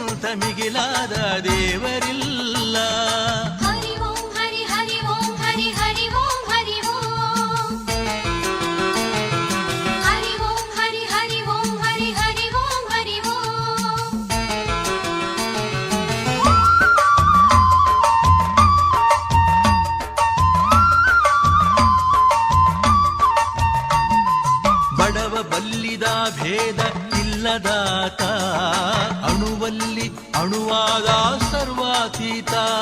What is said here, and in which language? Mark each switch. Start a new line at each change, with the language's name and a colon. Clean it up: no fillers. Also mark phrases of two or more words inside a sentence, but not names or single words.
Kannada: ಮಿಗಿಲಾದ ದೇವರಿಲ್ಲ.
Sanskrit: ಹರಿ ಓಂ ಹರಿ ಹರಿ ಓಂ ಹರಿ ಹರಿ ಓಂ ಹರಿ ಓಂ ಹರಿ ಓಂ ಹರಿ ಹರಿ ಓಂ ಹರಿ ಹರಿ ಓಂ ಹರಿ ಓಂ.
Kannada: ಬಡವ ಬಲ್ಲಿದ ಭೇದ ಇಲ್ಲದಾತ, ಅಣುವಲ್ಲಿ ಅಣುವಾದ ಸರ್ವಾತೀತ.